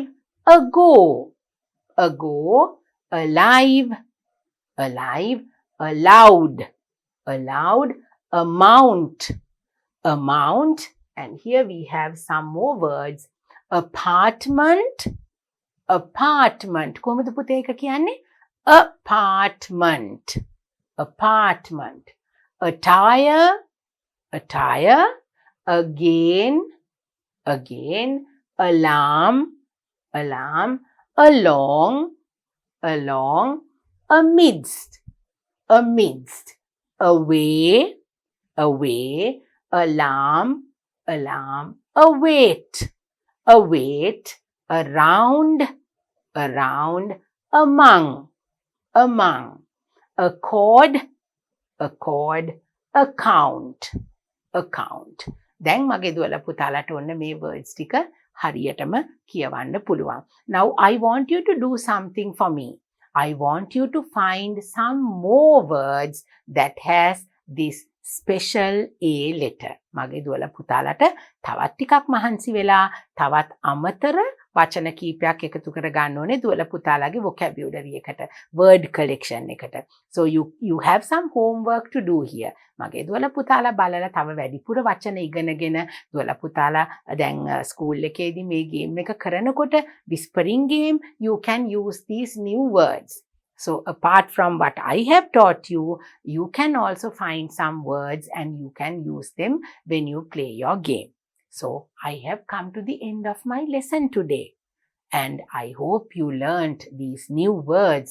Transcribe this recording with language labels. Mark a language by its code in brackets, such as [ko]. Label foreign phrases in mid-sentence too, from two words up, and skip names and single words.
[en] Ago, ago. Alive, alive. Allowed, allowed. Amount, amount. And here we have some more words. Apartment, apartment. [si] කොහොමද පුතේ ඒක කියන්නේ? [en] Apartment, apartment. Attire, attire. Again, again. Alarm, alarm. Along, along. Amidst, amidst. Away, away. Alarm, alarm. Await, await. Around, around. Among, among. Accord, accord. Account, account. [si] දැන් මගේ දුවලා පුතාලාට ඔන්න මේ words ටික හරියටම කියවන්න පුළුවන්. [en] Now I want you to do something for me. I want you to find some more words that has this special A letter. [si] මගේ දුවලා පුතාලාට තවත් ටිකක් මහන්සි වෙලා තවත් අමතර වචන කීපයක් එකතු කර ගන්න ඕනේ දුවලා පුතාලාගේ vocabulary එකට, [en] word collection [si] එකට. [en] So you have some homework to do here. [si] මගේ දුවලා පුතාලා බලලා තව වැඩිපුර වචන ඉගෙනගෙන දුවලා පුතාලා දැන් ස්කූල් එකේදී මේ ගේම් එක කරනකොට [en] whispering game, you can use these new words. So apart from what I have taught you, you can also find some words and you can use them when you play your game. So I have come to the end of my lesson today. And I hope you learnt these new words.